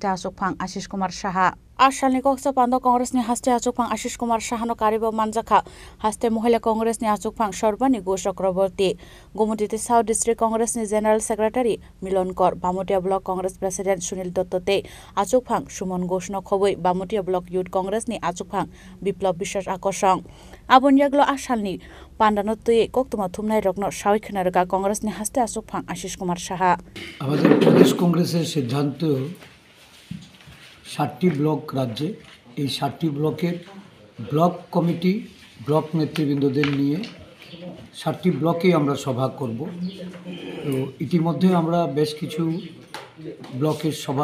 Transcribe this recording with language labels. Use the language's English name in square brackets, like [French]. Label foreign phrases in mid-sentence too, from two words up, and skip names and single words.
[Kok Borok] Asukphang Ashish Kumar Shaha Ashalni Koksa Pando Congress ni Haste Asukphang Ashish Kumar Shahano Karibo Manjaka Haste Mohila Congress ni Asukphang Shorbani Go Chakraborty Gomutite South District Congress ni General Secretary Milon Kor Bamutia Block Congress President Sunil Dottote Asukphang Shumon Goshno Khoboi Bamutia Block Youth Congress ni Asukphang Biplop Bishwas Akoshong Abunyaglo Ashalni Pandanotye Koktuma Thumnai Rokno Shawikhnarga Congress ni Haste Asukphang Ashish Kumar Shaha [Bangla] আমাদের প্রদেশ কংগ্রেসের সিদ্ধান্ত 7টি ব্লক রাজ্যে এই 7টি ব্লকের ব্লক কমিটি ব্লক নেতৃবৃন্দদের নিয়ে 7টি ব্লকে আমরা সভা করব তো ইতিমধ্যে আমরা বেশ কিছু ব্লকের সভা